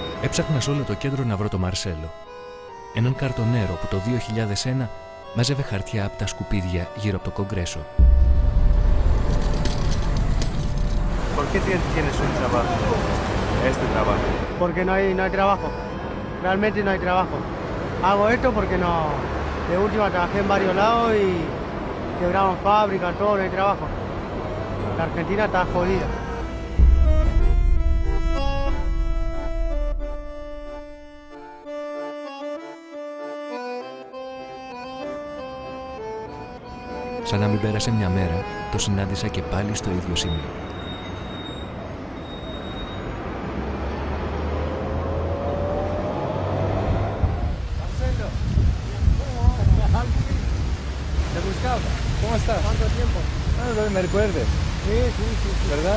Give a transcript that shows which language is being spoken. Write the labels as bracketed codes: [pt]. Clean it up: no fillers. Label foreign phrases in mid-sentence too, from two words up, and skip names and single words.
[el] Έψαχνα σε όλο το κέντρο να βρω τον Μαρσέλο. Έναν καρτονέρο που το 2001 μάζευε χαρτιά από τα σκουπίδια γύρω από το Κογκρέσο. [es] ¿Por qué tienes un trabajo? Este trabajo. Porque no hay trabajo. Realmente no hay trabajo. Hago esto porque no. De última trabajé en varios lados y quebraron fábricas, todo, no hay trabajo. La Argentina está jodida. [el] Σαν να μην πέρασε μια μέρα, το συνάντησα και πάλι στο ίδιο σημείο. [es] ¿Cómo estás? ¿Cuánto tiempo? No me recuerdes, Sí. ¿verdad?